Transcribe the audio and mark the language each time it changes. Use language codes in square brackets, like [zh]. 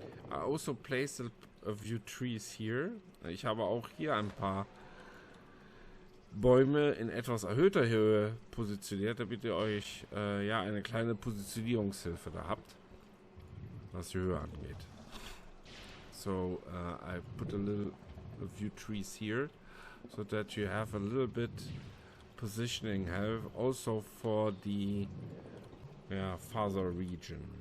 [en] I also placed a few trees here. [de] Ich habe auch hier ein paar Bäume in etwas erhöhter Höhe positioniert, damit ihr euch ja eine kleine Positionierungshilfe da habt, was die Höhe angeht. [en] So I put a few trees here, so that you have a little bit positioning help also for the farther region.